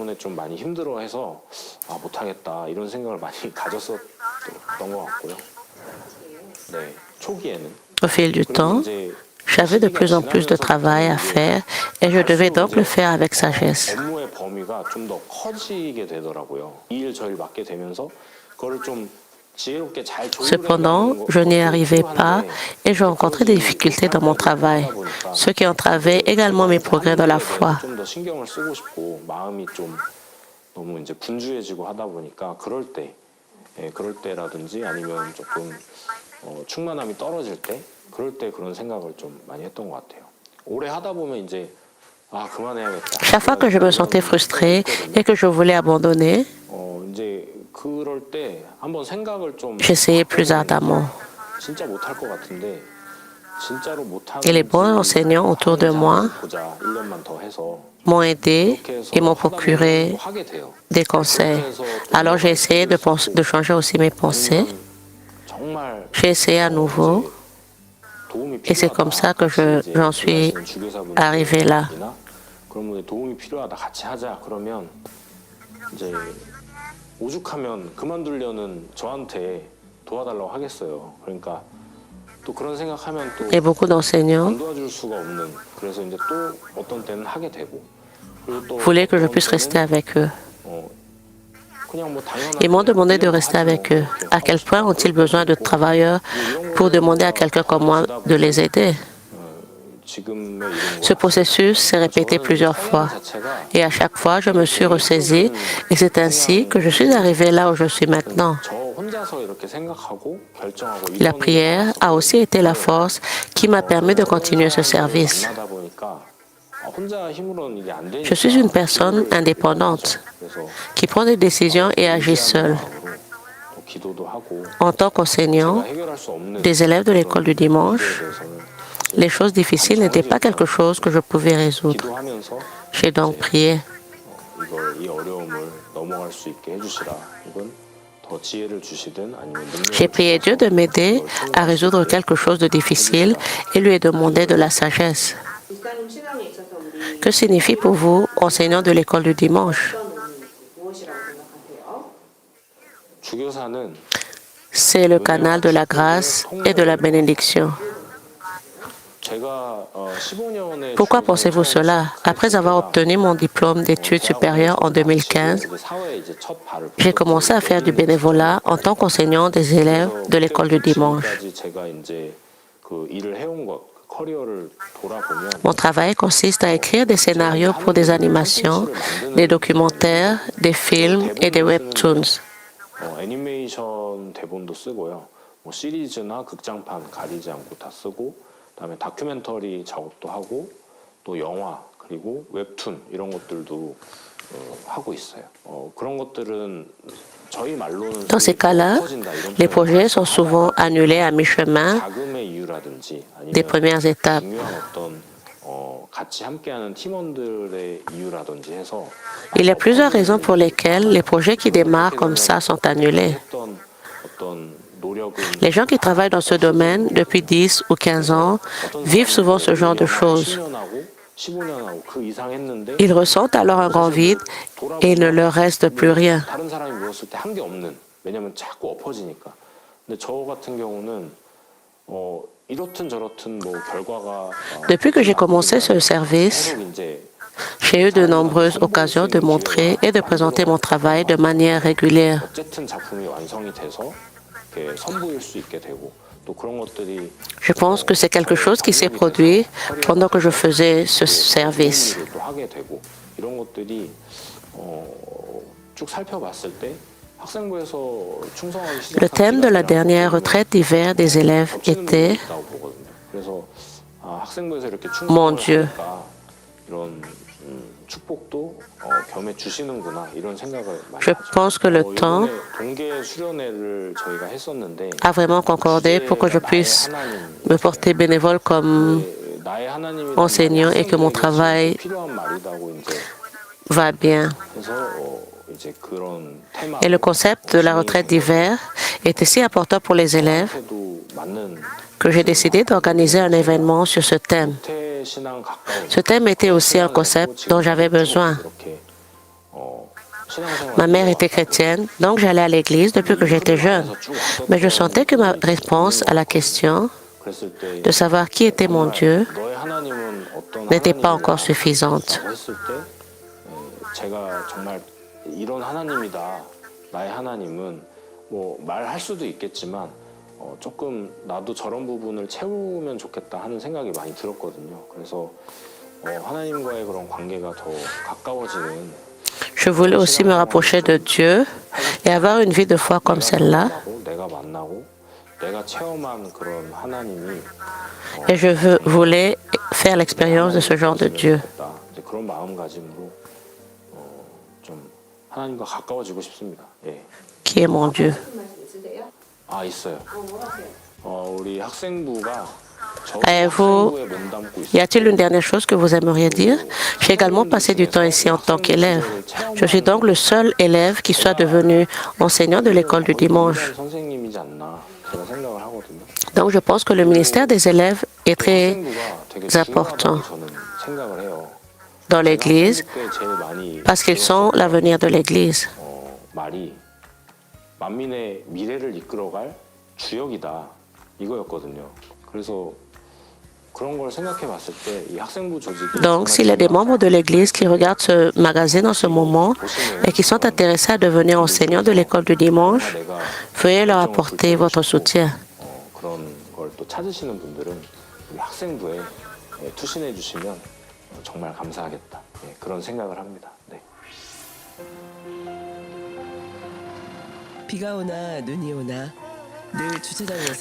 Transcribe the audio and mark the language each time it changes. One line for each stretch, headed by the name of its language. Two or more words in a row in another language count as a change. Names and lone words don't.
French: Au fil du temps, j'avais de plus en plus de travail à faire et je devais donc le faire avec sagesse. Cependant, je n'y arrivais pas et je rencontrais des difficultés dans mon travail, ce qui entravait également mes progrès dans la foi.
Korean: 너무 이제 분주해지고 하다 보니까 그럴 때라든지 아니면 조금 충만함이 떨어질 때 그럴 때 그런 생각을 좀 많이 했던 것 같아요. 오래 하다 보면 이제 그만해야겠다.
French: Chaque fois que je me sentais frustré et que je voulais abandonner,
Korean: 이제 그럴 때 한번 생각을 좀
French: j'essayais plus ardemment.
Korean: 진짜 못할 것 같은데 진짜로 못하는
French: Et les bons enseignants autour de moi
Korean: 보자 1년만 더 해서
French: m'ont aidé et m'ont procuré des conseils. Alors j'ai essayé de changer aussi mes pensées. J'ai essayé à nouveau et c'est comme ça que j'en suis arrivé là.
Korean: 그러면 도움이 필요하다 같이 하자 그러면 이제 오죽하면 그만두려는 저한테 도와달라고 하겠어요. 그러니까 또 그런 생각하면 또
French: Et beaucoup d'enseignants
Korean: 안 도와줄 수가 없는 그래서 이제 또 어떤 때는 하게 되고 그리고 또
French: voulaient que je puisse rester avec eux.
Korean: 그냥 뭐
French: Ils m'ont demandé de rester avec eux. À quel point ont-ils besoin de travailleurs pour demander à quelqu'un comme moi de les aider? Ce processus s'est répété plusieurs fois et à chaque fois je me suis ressaisie et c'est ainsi que je suis arrivée là où je suis maintenant.
Korean: 혼자서 이렇게 생각하고 결정하고
French: La prière a aussi été la force qui m'a permis de continuer ce service.
Korean: 만나다 보니까 혼자 힘으로는 이게 안 되니까
French: Je suis une personne indépendante
Korean: 그래서
French: qui prend des décisions et agit seule.
Korean: 또 기도도 하고
French: En tant qu'enseignant
Korean: 제가 해결할 수 없는
French: des élèves de l'école du dimanche,
Korean: 문제에 대해서는
French: les choses difficiles n'étaient pas quelque chose que je pouvais résoudre.
Korean: 기도하면서
French: J'ai donc prié.
Korean: 이 어려움을 넘어갈 수 있게 해주시라. 이건 더 지혜를 주시든 아니면
French: J'ai prié Dieu de m'aider à résoudre quelque chose de difficile et lui ai demandé de la sagesse.
Korean: 목사님 신앙에 있어서 우리
French: Que signifie pour vous, enseignant de l'école du dimanche?
Korean: 어떤 의미, 무엇이라고 생각하세요? 주교사는
French: C'est le canal de la grâce et de la bénédiction.
Korean: 제가 15년의
French: Pourquoi pensez-vous cela? Après avoir obtenu mon diplôme d'études supérieures en 2015, j'ai commencé à faire du bénévolat en tant qu'enseignant des élèves de l'école du dimanche.
Korean: 제가 이제 그 일을 해온 것, 커리어를 돌아보면
French: Mon travail consiste à écrire des scénarios pour des animations, des documentaires, des films et des webtoons.
Korean: 애니메이션 대본도 쓰고요. 뭐 시리즈나 극장판 가리지 않고 다 쓰고, 그다음에 다큐멘터리 작업도 하고, 또 영화 그리고 웹툰 이런 것들도 하고 있어요. 그런 것들은 저희 말로는
French: Dans ces cas-là, les projets sont souvent annulés à mi-chemin
Korean: 자금의 이유라든지
French: des
Korean: 아니면
French: premières étapes.
Korean: 중요한 어떤 같이 함께하는 팀원들의 이유라든지 해서
French: Il y a plusieurs raisons pour lesquelles les projets qui démarrent comme ça sont annulés.
Korean: 했던 어떤 노력은
French: Les gens qui travaillent dans ce domaine depuis 10 ou 15 ans vivent souvent ce genre de choses.
Korean: 10년하고 15년하고 그 이상 했는데
French: Ils ressentent alors un grand vide et il ne leur reste plus rien.
Korean: 다른 사람이 물었을 때 한 게 없는 왜냐면 자꾸 엎어지니까. 근데 저 같은 경우는 이렇든 저렇든 뭐 결과가
French: Depuis que j'ai commencé ce service,
Korean: 계속 이제
French: j'ai eu de nombreuses occasions de montrer et de présenter mon travail de manière régulière.
Korean: 어쨌든 작품이 완성이 돼서 이렇게 선보일 수 있게 되고 또 그런 것들이
French: Je pense que c'est quelque chose qui s'est produit pendant que je faisais ce service.
Korean: 또 하게 되고 이런 것들이 쭉 살펴봤을 때 학생부에서 충성하기
French: Le
Korean: 시작한
French: thème de la
Korean: 시간이랑
French: dernière retraite d'hiver des élèves
Korean: 겹치는
French: était
Korean: 부분이 있다고 보거든요. 그래서 학생부에서 이렇게
French: Mon
Korean: 충성을
French: Dieu.
Korean: 하니까 이런 축복도 겸해 주시는구나 이런 생각을 많이
French: Je
Korean: 하죠.
French: pense que le temps
Korean: 이번에 동계 수련회를 저희가 했었는데
French: a vraiment concordé pour que je puisse me porter bénévole comme
Korean: 나의 하나님이
French: enseignant et que mon travail
Korean: 필요한 말이라고 이제
French: va bien.
Korean: 해서 이제 그런 테마
French: Et le concept de la retraite d'hiver était si important pour les élèves
Korean: 도 맞는
French: que j'ai décidé d'organiser un événement sur ce thème.
Korean: 태 신앙 가까운
French: Ce thème était aussi un concept dont j'avais besoin.
Korean: 이렇게 신앙생활
French: Ma mère était chrétienne, donc j'allais à l'église depuis que j'étais jeune. Mais je sentais que ma réponse à la question
Korean: 그랬을 때
French: de savoir qui était mon Dieu
Korean: 너의 하나님은 어떤
French: n'était pas
Korean: 하나님이냐
French: encore suffisante.
Korean: 했을 때 제가 정말 이런 하나님이다. 나의 하나님은 뭐 말할 수도 있겠지만 조금 나도 저런 부분을 채우면 좋겠다 하는 생각이 많이 들었거든요. 그래서 하나님과의 그런 관계가 더 가까워지는
French: Je voulais aussi me rapprocher de Dieu et avoir une vie de foi comme celle-là.
Korean: 내가 만나고 내가 체험한 그런 하나님이
French: Et je voulais faire l'expérience de ce genre de Dieu.
Korean: 이제 그런 마음가짐으로 좀 하나님과 가까워지고 싶습니다. 예.
French: Qui est mon Dieu?
Korean: 말씀 있으세요? 있어요. 뭐 하세요? 우리 학생부가 저
French: Avez-vous,
Korean: 학생부에 몸담고
French: y
Korean: 있어요.
French: a-t-il une dernière chose que vous aimeriez dire? J'ai également passé du temps ici en tant qu'élève. Je suis donc le seul élève qui soit devenu enseignant de l'école du dimanche.
Korean: 선생님이지 않나 제가 생각을 하거든요.
French: Donc je pense que le ministère des élèves est très
Korean: 학생부가 되게
French: important
Korean: 중요하다고 저는 생각을 해요.
French: dans l'Église
Korean: 때 제일 많이
French: parce qu'ils sont l'avenir de l'Église.
Korean: 말이 만민의 미래를 이끌어갈 주역이다 이거였거든요. 그래서 그런 걸 생각해 봤을 때 이 학생부 조직이
French: Donc s'il y a des membres de l'Église qui regardent ce magazine en ce moment et qui sont intéressés à devenir enseignants de l'école du dimanche,
Korean: 내가
French: veuillez leur apporter votre soutien.
Korean: 그런 걸 또 찾으시는 분들은 우리 학생부에 투신해 주시면 정말 감사하겠다. 그런 생각을 합니다. 네. 비가 오나 눈이 오나 늘 주차장에서